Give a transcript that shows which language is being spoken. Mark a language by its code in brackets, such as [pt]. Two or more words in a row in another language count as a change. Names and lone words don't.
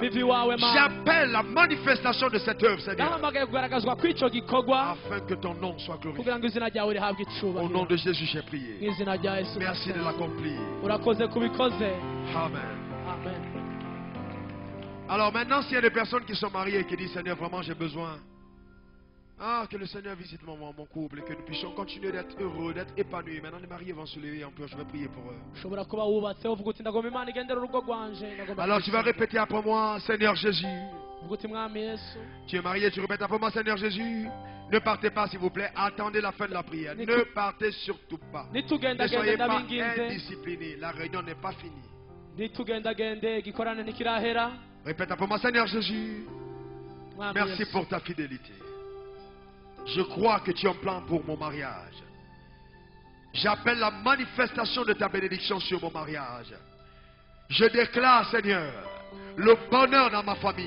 [rw] biva iwawe mana [fr] J'appelle la manifestation de cette œuvre, Seigneur, [rw] nahamagaye kugaragazwa kw'icyo gikorwa [fr] afin que ton nom soit glorifié. [rw] kugira ngo izina ryawe rihabwe [fr] Au nom [rw] icubahiro [fr] de Jésus, j'ai [rw] mu [fr] prié. [rw] izina rya yesu [fr] Merci de l'accomplir. [rw] urakoze kubikoze [fr] Amen. [rw] amen. [fr] Alors maintenant, s'il y a des personnes qui sont mariées et qui disent, Seigneur, vraiment j'ai besoin, que le Seigneur visite mon couple et que nous puissions continuer d'être heureux, d'être épanouis. Maintenant, les mariés vont se lever en pleurs, je vais prier pour eux. [rw] ushobora kuba wubatse uvuga uti ndagomba imana igendera urugo rwanje ndagomba [fr] Alors tu vas répéter après moi, Seigneur Jésus. [rw] uvuga uti mwami yesu [fr] Tu es marié, tu répètes après moi, Seigneur Jésus. Ne partez pas, s'il vous plaît. Attendez la fin de la prière. Ne partez surtout pas. Ne [rw] nitugendagende [fr] soyez pas [rw] ndabinginze [fr] indisciplinés. La réunion n'est pas finie. [rw] nitugendagende igikorane ntikirahera [fr] Répète après moi, Seigneur Jésus. [rw] mwami [fr] Merci [rw] yesu [fr] pour ta fidélité. Je crois que tu as un plan pour mon mariage. J'appelle la manifestation de ta bénédiction sur mon mariage. Je déclare, Seigneur, le bonheur dans ma famille.